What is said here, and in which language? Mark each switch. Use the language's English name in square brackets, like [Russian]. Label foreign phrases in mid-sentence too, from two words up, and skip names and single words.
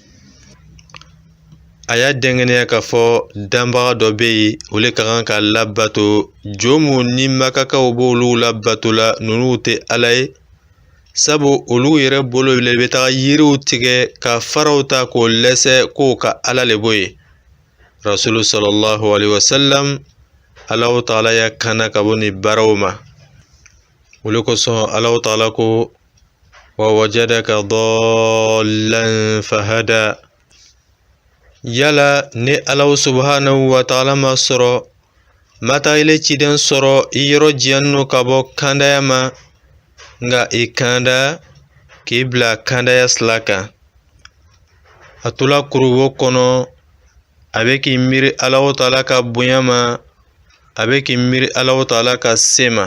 [Bambara] A y'a dɛngɛniya k'a fɔ danbaga dɔ bɛ yen o le ka kan ka labato. Jo mun ni Makakaw b'olu labato la ninnu tɛ Ala ye, sabu olu yɛrɛ bolo le bɛ taga yiriw tigɛ ka faraw ta k'o lɛsɛ k'o ka Ala le b'o ye. Rasulu [Arabic] صلى الله عليه وسلم [Bambara] Allahu Ta'ala y'a kanna ka bɔ nin baaraw ma. O le kosɔn Allahu Ta'ala ko [Arabic] ووجدك ضالا فهدى. [Bambara] Yala ni Allahu [Arabic] سبحانه وتعالى [Bambara] ma sɔrɔ, ma taa ile ciden sɔrɔ I yɔrɔ jiyanno ka bɔ kandaya ma, nka I kanda k'i bila kandaya sila kan. A tola kuruwo kɔnɔ a bɛ k'i miiri Allahu Ta'ala ka bonya ma, a bɛ k'i miiri Allahu Ta'ala ka se ma.